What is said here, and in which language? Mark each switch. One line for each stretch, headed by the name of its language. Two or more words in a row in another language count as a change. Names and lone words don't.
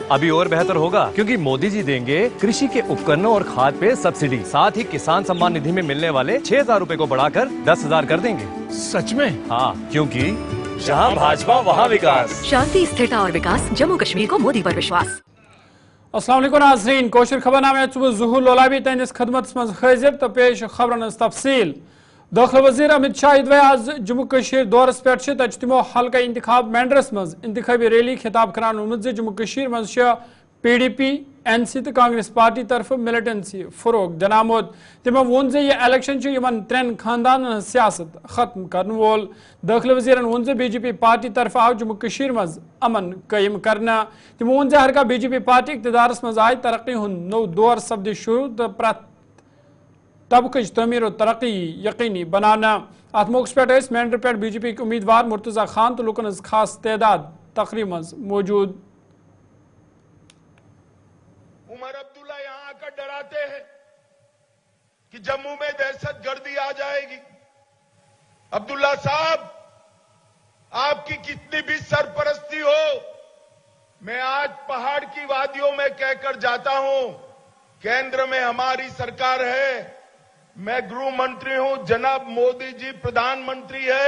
Hindi: अभी और बेहतर होगा क्योंकि मोदी जी देंगे कृषि के उपकरणों और खाद पे सब्सिडी, साथ ही किसान सम्मान निधि में मिलने वाले 6,000 रूपए को बढ़ाकर 10,000 कर देंगे। सच में? हाँ, क्योंकि जहाँ भाजपा वहाँ विकास। शांति, स्थिरता और विकास, जम्मू कश्मीर को मोदी पर विश्वास।
Arabic: السلام عليكم
Kashmiri: नाज़रीन, कोशिश खबरनामे ज़ुहूर लोलाबी तहस खदमत मज हाजिर तो पेश खबरन तफसील। दाखिल वज़ीर अमित शाह इदवे आज जम्मू कश्मीर दौरस पे तमो हल्का इंतखाब मैंडरस मज इंतखाबी रैली खिताब करान वोनमुत जम्मू कश्मीर मज PDP NC तो कांग्रेस पार्टी तरफ मिलिटेंसी फरोग दनामोद तमो वोन जे यह इलेक्शन इन त्रेन खानदान सियासत खत्म कर वोल। दाखिल वज़ीरन वोन जे BJP पार्टी तरफ आव जम्मू कश्मीर मज अमन कायम करना। तमो वोन जे हरका BJP पार्टी इक़्तिदारस मज आय तरक्की हुंद नौ दौर सपद शुरू तो प्रत तबकच तमीर और तरक्की यकीनी बनाना। अत मौके पे मेंढर पे BJP के उम्मीदवार मुर्तज़ा खान तो लुकन खास तादाद तकरीब मज मौजूद।
Hindi: उमर अब्दुल्ला यहां आकर डराते हैं कि जम्मू में दहशतगर्दी आ जाएगी। अब्दुल्ला साहब, आपकी कितनी भी सरपरस्ती हो, मैं आज पहाड़ की वादियों में कहकर जाता हूं, केंद्र में हमारी सरकार है, मैं गृह मंत्री हूं, जनाब मोदी जी प्रधानमंत्री है।